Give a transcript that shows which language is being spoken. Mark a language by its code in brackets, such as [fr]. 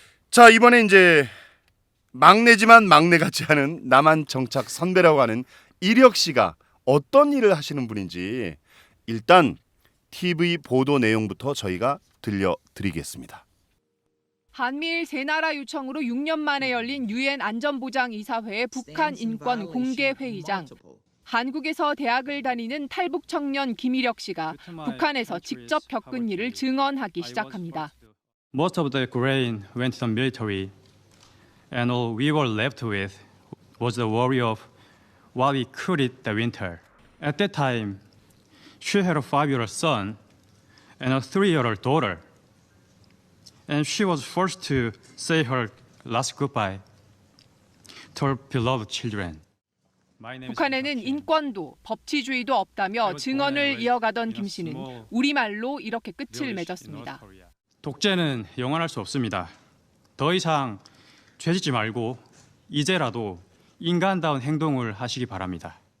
[ko] 자 이번에 이제 막내지만 막내 같지 않은 남한 정착 선배라고 하는 이력 씨가 어떤 일을 하시는 분인지 일단 TV 보도 내용부터 저희가 들려드리겠습니다. 한미일 세 나라 요청으로 6년 만에 열린 유엔 안전보장이사회의 북한 인권 공개 회의장. 한국에서 대학을 다니는 탈북 청년 김일혁 씨가 북한에서 직접 겪은 일을 증언하기 시작합니다. [en] Most of the grain went to the military, and all we were left with was the worry of what we could eat the winter. At that time, she had a 5-year-old son and a 3-year-old daughter, and she was forced to say her last goodbye to her beloved children. [ko] 북한에는 인권도 법치주의도 없다며 증언을 이어가던 김 씨는 우리말로 이렇게 끝을 맺었습니다. 독재는 영원할 수 없습니다. 더 이상 죄짓지 말고 이제라도 인간다운 행동을 하시기 바랍니다.